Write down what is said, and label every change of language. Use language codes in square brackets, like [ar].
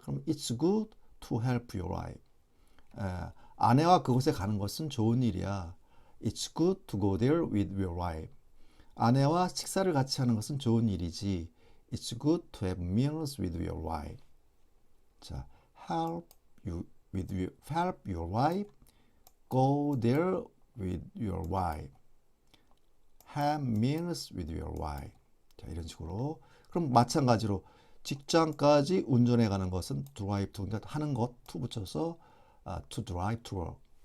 [ko] 그럼 [en] it's good to help your wife. [ko] 아내와 그곳에 가는 것은 좋은 일이야. [en] It's good to go there with your wife. [ko] 아내와 식사를 같이 하는 것은 좋은 일이지. [en] It's good to have meals with your wife. 자, help your wife. Go there with your wife. Have meals with your wife. [ko] 자, 이런 식으로. 그럼 마찬가지로 직장까지 운전해 가는 것은 drive to 하는 것 to 붙여서 [en] to drive to work.